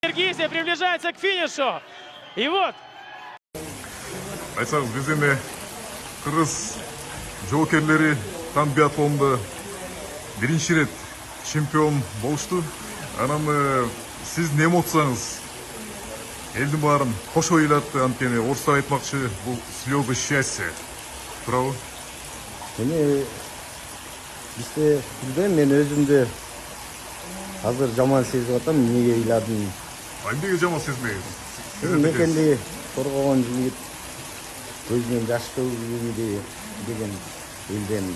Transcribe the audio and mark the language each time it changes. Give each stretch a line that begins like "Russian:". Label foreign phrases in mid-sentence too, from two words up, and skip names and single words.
Russian: Киргизия приближается к финишу. И вот.
Kyrgyz: Айтсаңыз, біз эми кыргыз жоокерлери тан биатлонда биринчи рет чемпион болушту. Анан сиздин эмоцияңыз элдин баарын кошо ыйлатты. Анткени орустар айтмакчы, бул
Russian: слезы счастья.
Kyrgyz: Туурабы? Эми бизде мен өзүмдү азыр жаман сезип атам. Эмнеге ыйладым? Эмнеге жаман сезбейсиз? Мекенди коргогон жигит көзүнөн жаш төгүлгүндө деген элден